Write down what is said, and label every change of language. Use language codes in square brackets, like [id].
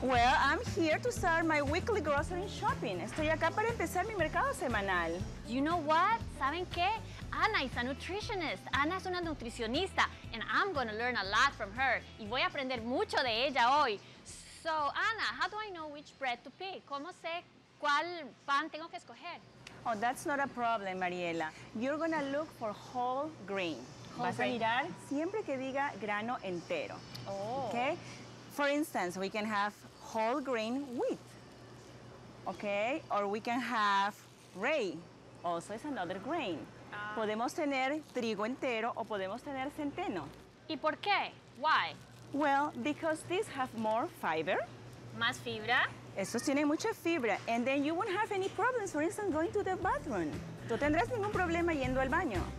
[en] Well, I'm here to start my weekly grocery shopping. [es] Estoy acá para empezar mi mercado semanal. [en] You know what? [es] ¿Saben qué? [en] Ana is a nutritionist. [es] Ana es una nutricionista. [en] And I'm going to learn a lot from her. [es] Y voy a aprender mucho de ella hoy. [en] So, Ana, how do I know which bread to pick? [es] ¿Cómo sé cuál pan tengo que escoger? [en] Oh, that's not a problem, Mariela. You're going to look for whole grain. [es] Vas a mirar siempre que diga grano entero. Oh. [en] Okay? For instance, we can have whole grain wheat. Okay? Or we can have rye. Also is another grain. [es] Podemos tener trigo entero o podemos tener centeno. ¿Y por qué? [en] Why? Well, because these have more fiber. [es] ¿Más fibra? Estos tienen mucha fibra. [en] And then you won't have any problems, for instance, going to the bathroom. [es] No tendrás ningún problema yendo al baño.